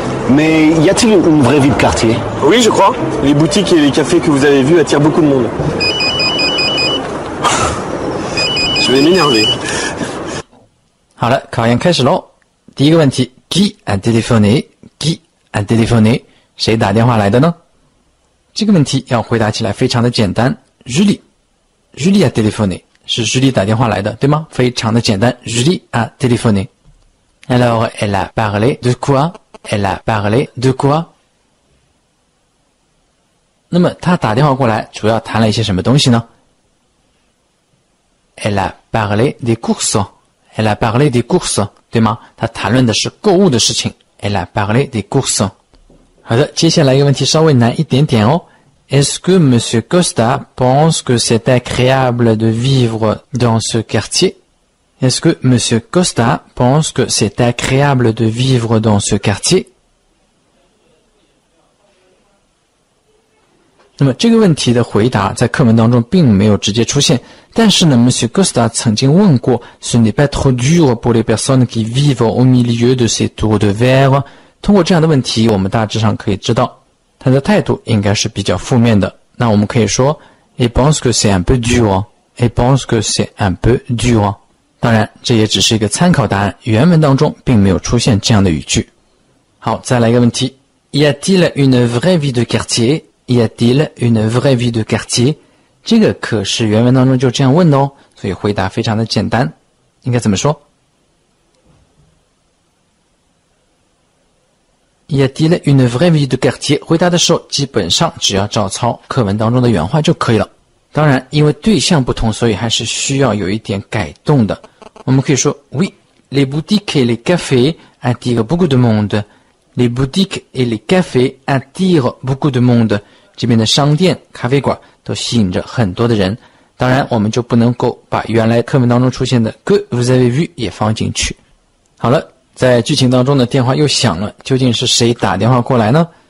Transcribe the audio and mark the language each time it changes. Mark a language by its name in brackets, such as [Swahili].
[French] Mais y a-t-il une vraie vie de quartier? Oui, je crois. Les boutiques et les cafés que vous avez vus attirent beaucoup de monde. Je vais m'énerver. [Chinese] 好了，考验开始喽。第一个问题 [French] ，Qui a téléphoné? Qui a téléphoné? [Chinese] 谁打电话来的呢？这个问题要回答起来非常的简单。 [French] Julie a téléphoné [Chinese] 是 Julie 打电话来的，对吗？非常的简单。 [French] Julie a téléphoné. Alors, elle a parlé de quoi? Elle a parlé de quoi? [Chinese] 那么她打电话过来，主要谈了一些什么东西呢？ [French] Elle a parlé des courses. Elle a parlé des courses. [Chinese] 对吗？她谈论的是购物的事情。 [French] Elle a parlé des courses. [Chinese] 好的，接下来一个问题稍微难一点点哦。 [French] Est-ce que Monsieur Costa pense que c'est agréable de vivre dans ce quartier? Est-ce que Monsieur Costa pense que c'est agréable de vivre dans ce quartier? [Chinese] 那么这个问题的回答在课文当中并没有直接出现，但是呢 Monsieur Costa 曾经问过 [French] Ce n'est pas trop dur pour les personnes qui vivent au milieu de ces tours de verre. [Chinese] 通过这样的问题，我们大致上可以知道他的态度应该是比较负面的。那我们可以说 [French] Il pense que c'est un peu dur. Il pense que c'est un peu dur. [Chinese] 当然这也只是一个参考答案，原文当中并没有出现这样的语句。好，再来一个问题 [French] Y a-t-il une vraie vie de quartier? Y a-t-il une vraie vie de quartier? [Chinese] 这个可是原文当中就这样问的哦，所以回答非常的简单。应该怎么说？ [French] Y a-t-il une vraie vie de quartier? [Chinese] 回答的时候基本上只要照抄课文当中的原话就可以了。当然因为对象不同，所以还是需要有一点改动的。我们可以说 [French] Oui, les boutiques et les cafés attirent beaucoup de monde. Les boutiques et les cafés attirent beaucoup de monde. [Chinese] 这边的商店、咖啡馆都吸引着很多的人。当然我们就不能够把原来课文当中出现的 [French] que vous avez vu [Chinese] 也放进去。好了，在剧情当中的电话又响了，究竟是谁打电话过来呢？